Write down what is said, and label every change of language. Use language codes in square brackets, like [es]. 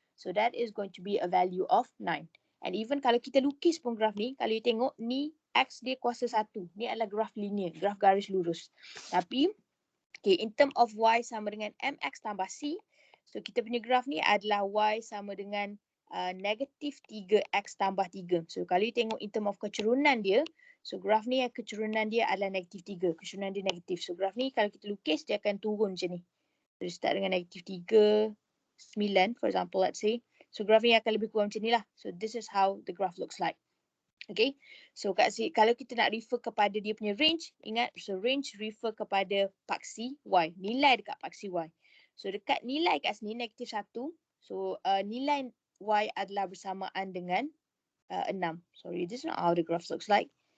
[en] So that is going to be a value of 9. And even [ms] kalau kita lukis pun graf ni, kalau you tengok ni X dia kuasa 1. Ni adalah graf linear, graf garis lurus. Tapi, okay, [en] in term of [ms] Y sama dengan MX tambah C, so kita punya graf ni adalah Y sama dengan negatif 3X tambah 3. So kalau you tengok [en] in term of [ms] kecurunan dia, so graf ni kecurunan dia adalah negatif 3. Kecurunan dia negatif. So graf ni kalau kita lukis dia akan turun macam ni. So dia start dengan negatif 3, 9 [en] for example let's say. [ms] So graf ni akan lebih kurang macam ni lah. [en] So this is how the graph looks like. [ms] Okay. So kalau kita nak refer kepada dia punya range, ingat so range refer kepada paksi Y. Nilai dekat paksi Y. So dekat nilai kat sini negatif 1. So nilai Y adalah bersamaan dengan 6. [en] Sorry, this is not how the graph looks like.